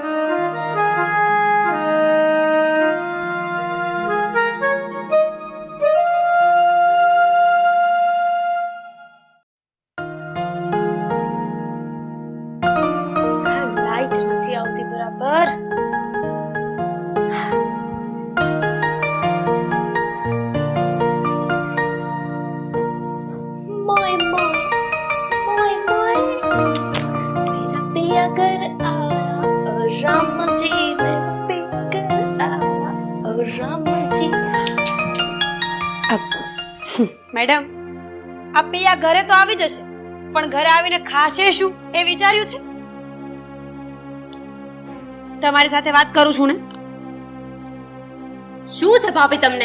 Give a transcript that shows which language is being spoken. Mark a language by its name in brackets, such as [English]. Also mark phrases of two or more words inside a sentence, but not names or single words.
[Gujarati] લાઈટ નથી આવતી બરાબર. [Hindi] मोय मोय मोय मोय मेरा पिया घर आया ओ राम जी मेरा पिया घर आया ओ राम जी. [Gujarati] મેડમ, આ પિયા ઘરે તો આવી જશે, પણ ઘરે આવીને ખાશે શું એ વિચાર્યું છે? તમારી સાથે વાત કરું છું ને. શું છે ભાભી તમને?